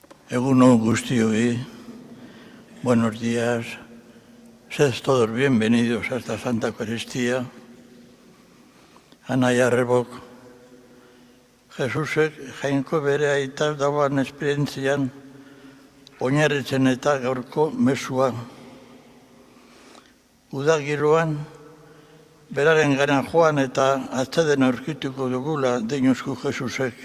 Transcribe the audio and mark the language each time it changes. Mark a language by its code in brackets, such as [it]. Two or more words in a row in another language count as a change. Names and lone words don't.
[eu] Egunon guztioi, [es] buenos días, sed todos bienvenidos a esta Santa Eucaristía. [eu] Anaia Rebok, Jesusek jainko bere aita dauan esperientzian oinarritzen eta gaurko mesua. Uda giroan, beraren gana joan eta atzeden aurkituko dugula deinuzku Jesusek.